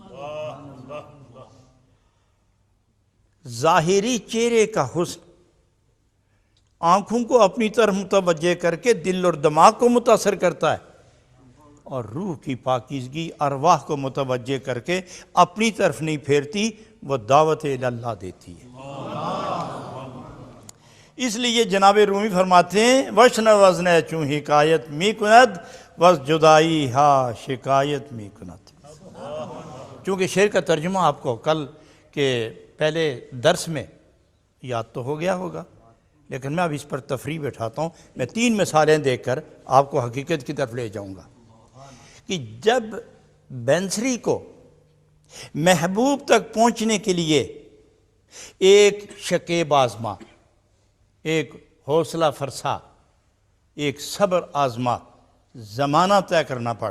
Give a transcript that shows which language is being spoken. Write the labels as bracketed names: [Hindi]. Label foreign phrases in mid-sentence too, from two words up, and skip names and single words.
[Urdu] ظاہری چہرے کا حسن آنکھوں کو اپنی طرف متوجہ کر کے دل اور دماغ کو متاثر کرتا ہے، اور روح کی پاکیزگی ارواح کو متوجہ کر کے اپنی طرف نہیں پھیرتی، وہ دعوت اللہ دیتی ہے۔ اس لیے جناب رومی فرماتے ہیں، [Persian] وشنوزن چوں حکایت می کند بس جدائی ہا شکایت می کند۔ [Urdu] چونکہ شعر کا ترجمہ آپ کو کل کے پہلے درس میں یاد تو ہو گیا ہوگا، لیکن میں اب اس پر تفریح بٹھاتا ہوں۔ میں 3 مثالیں دیکھ کر آپ کو حقیقت کی طرف لے جاؤں گا کہ جب بینسری کو محبوب تک پہنچنے کے لیے ایک شکیب آزما، ایک حوصلہ فرسا، ایک صبر آزما زمانہ طے کرنا پڑا۔